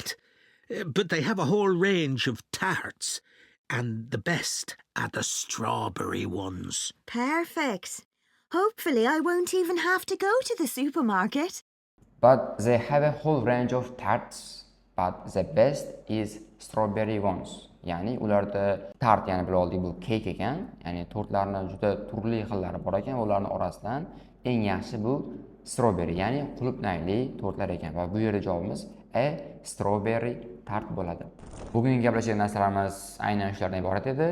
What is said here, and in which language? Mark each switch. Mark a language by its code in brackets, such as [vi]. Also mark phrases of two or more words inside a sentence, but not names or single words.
[en] But they have a whole range of tarts, and the best are the strawberry ones. Perfect. Hopefully I won't even have to go to the supermarket. But they have a whole range of tarts, but the best is strawberry ones. [uz] Ya'ni ularda tart, ya'ni bilib oldik, bu kek ekan. Ya'ni tortlarning juda turli xillari bor ekan. Ularning orasidan eng yaxshi bu strawberry, ya'ni qulupnayli tortlar ekan. Va bu yerda javobimiz [en] a strawberry tart [uz] bo'ladi. Bugungi gaplashgan narsalarimiz aynan shulardan iborat edi.